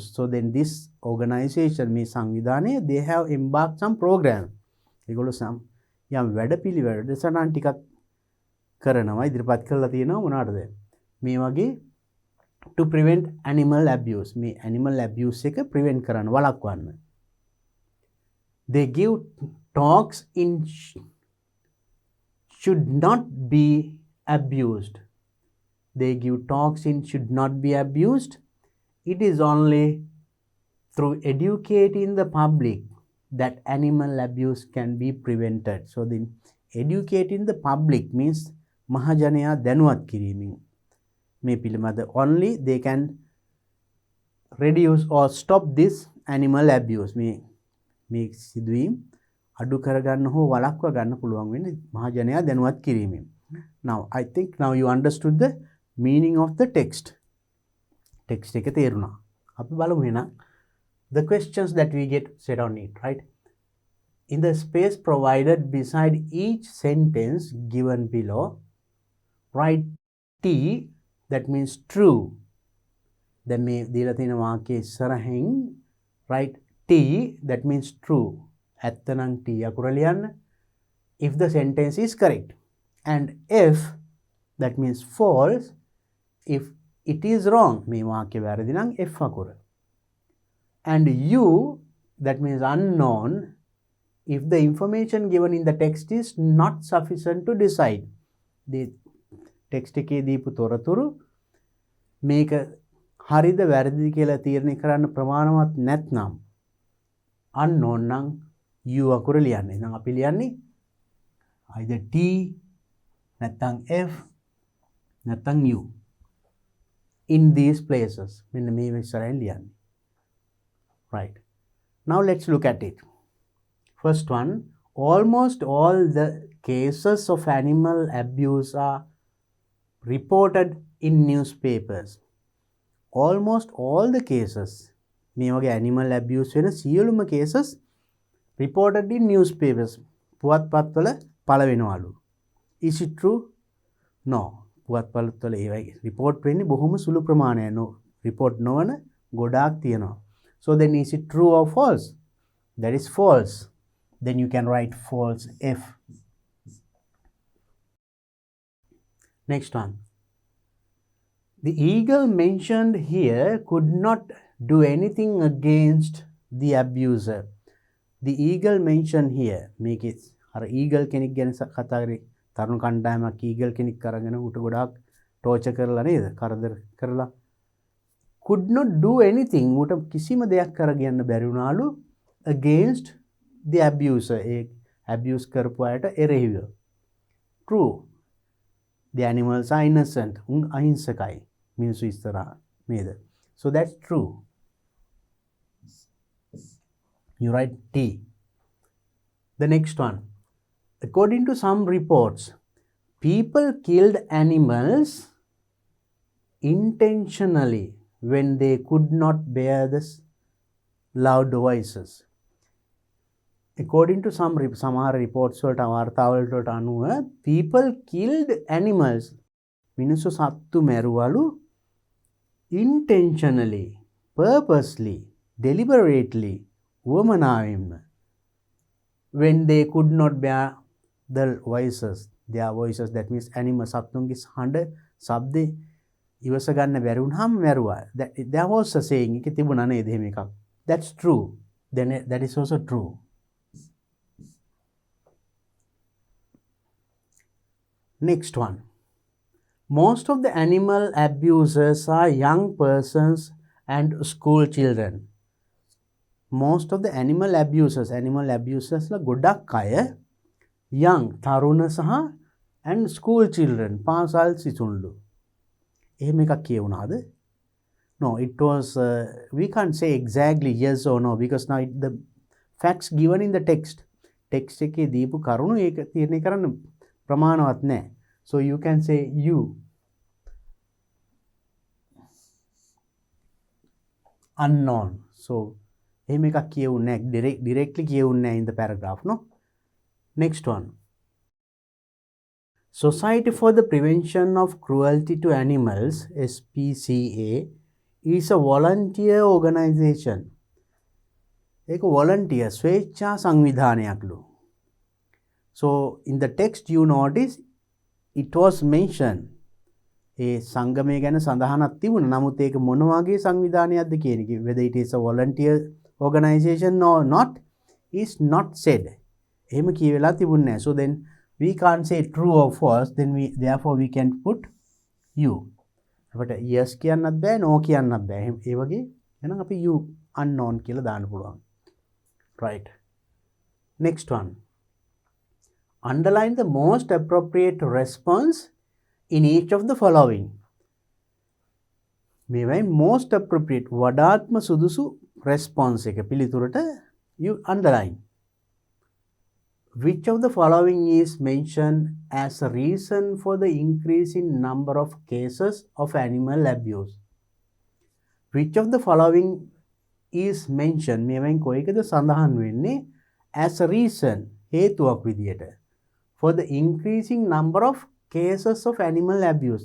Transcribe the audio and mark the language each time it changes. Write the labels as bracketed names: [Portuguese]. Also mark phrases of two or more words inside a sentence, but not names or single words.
[English] So then this organization, [Sinhala] මේ සංවිධානය, [English] they have embarked some program. [Sinhala] ඒගොල්ලෝ යම් වැඩපිළිවෙළ සටහන් ටිකක් කරනවා ඉදිරිපත් කරලා තියෙනවා මොනවාටද මේ වගේ [English] to prevent animal abuse. [Sinhala] මේ [English] animal abuse [Sinhala] එක prevent කරන්න වළක්වන්න. [English] They give talks in should not be abused. They give talks in should not be abused. It is only through educating the public that animal abuse can be prevented. So then educating the public means [Sinhala] මහජනයා දැනුවත් කිරීමෙන් මේ පිළිබඳ [English] only they can reduce or stop this animal abuse. [Sinhala] මේ සිදුවීම් අඩු කරගන්න හෝ වළක්වා ගන්න පුළුවන් වෙන්නේ මහජනයා දැනුවත් කිරීමෙන්. [English] Now I think now you understood the meaning of the text. [Sinhala] Text එක තේරුණා. අපි බලමු එහෙනම් [English] the questions that we get set on it, right? In the space provided beside each sentence given below, write T, that means true. Then [Sinhala] මේ දීලා තියෙන වාක්‍යයේ ඉස්සරහින් [English] write T, that means true. [Sinhala] ඇත්ත නම් T අකුර ලියන්න. [English] If the sentence is correct. And F, that means false. If it is wrong, [Sinhala] මේ වාක්‍ය වැරදි නම් F අකුර. [English] And U, that means unknown, if the information given in the text is not sufficient to decide. The text [Sinhala] එකේ දීපු තොරතුරු මේක හරිද වැරදිද කියලා තීරණය කරන්න ප්‍රමාණවත් නැත්නම් unknown නම් U අකුර ලියන්න. එහෙනම් අපි ලියන්නේ [English] either T [Sinhala] නැත්නම් F නැත්නම් U [English] in these places. [Sinhala] මෙන්න මේ ඉස්සරහින් ලියන්නේ. [English] Right. Now let's look at it. First one, almost all the cases of animal abuse are reported in newspapers. Almost all the cases, [Sinhala] මේ වගේ [English] animal abuse [Sinhala] වෙන සියලුම [English] cases reported in newspapers. [Sinhala] පුවත්පත්වල පළවෙනවලු. [English] Is it true? No. [Sinhala] පුවත්පත්වල ඒවයි report වෙන්නේ බොහොම සුළු ප්‍රමාණයක්. No. report නොවන ගොඩාක් තියෙනවා. [English] So then is it true or false? That is false. Then you can write false F. Next one. The eagle mentioned here could not do anything against the abuser. The eagle mentioned here, make it eagle [Sinhala] කෙනෙක් ගැන කතා කරේ තරුණ කණ්ඩායමක් eagle කෙනෙක් අරගෙන උට ගොඩාක් ටෝචර් කරලා නේද කරදර කරලා [English] could not do anything [Sinhala] උට කිසිම දෙයක් කරගන්න බැරි වුණාලු [English] against the abuser. [Sinhala] ඒ abuse කරපු අයට එරෙහිව. [English] True. The animals are innocent. [Sinhala] අහිංසකයි. මිනිස්සු ඉස්සරහා නේද? [English] So that's true. You write T. The next one. According to some reports, people killed animals intentionally when they could not bear the loud voices. According to some reports [Sinhala] වලට වාර්තාවලට අනුව [English] people killed animals [Sinhala] මිනිස්සු සත්තු මැරුවලු [English] intentionally, purposely, deliberately, වමනාවෙන්ම when they could not bear the voices, their voices, that means animals [Sinhala] සත්තුන්ගේ හඬ ශබ්දේ ඉවස ගන්න බැරි වුණාම මැරුවා. [English] There was a saying [Sinhala] එක තිබුණා නේද එහෙම එකක්. [English] That's true. Then that is also true. Next one. Most of the animal abusers are young persons and school children. Most of the animal abusers [Sinhala] ලා ගොඩක් අය [English] young [Sinhala] තරුණ සහ [English] and school children [Sinhala] පාසල් සිසුන්ලු. එහෙම එකක් කියවුණාද? [English] No, it was we can't say exactly yes or no because now the facts given in the text [Sinhala] එකේ දීපු කරුණු ඒක තීරණය කරන්න ප්‍රමාණවත් නැහැ. [English] So you can say you. Unknown. [Sinhala] So එහෙම එකක් කියවුන්නේ නැහැ. Directly කියවුන්නේ නැහැ [English] in the paragraph, no? Next one. Society for the Prevention of Cruelty to Animals, SPCA, is a volunteer organization. [Sinhala] ඒක volunteer ස්වේච්ඡා සංවිධානයක්ලු. [English] So in the text you notice it was mentioned. [Sinhala] ඒ සංගමය ගැන සඳහනක් තිබුණා. නමුත් ඒක මොන වගේ සංවිධානයක්ද කියන එක, [English] whether it is a volunteer organization or not is not said. [Sinhala] එහෙම කියවෙලා තිබුණේ නැහැ. [English] So then we can't say true or false, then therefore we can put you. [Sinhala] අපිට yes කියන්නත් බෑ, no කියන්නත් බෑ. ඒ වගේ එහෙනම් අපි [English] you unknown [Sinhala] කියලා දාන්න පුළුවන්. [English] Right. Next one. Underline the most appropriate response in each of the following. [Sinhala] මේවයි [English] most appropriate [Sinhala] වඩාත්ම සුදුසු response එක පිළිතුරට [English] you underline. Which of the following is mentioned as a reason for the increase in number of cases of animal abuse? Which of the following is mentioned, [Sinhala] මේවෙන් කොයිකද සඳහන් වෙන්නේ [English] as a reason, [Sinhala] හේතුවක් විදියට, [English] for the increasing number of cases of animal abuse?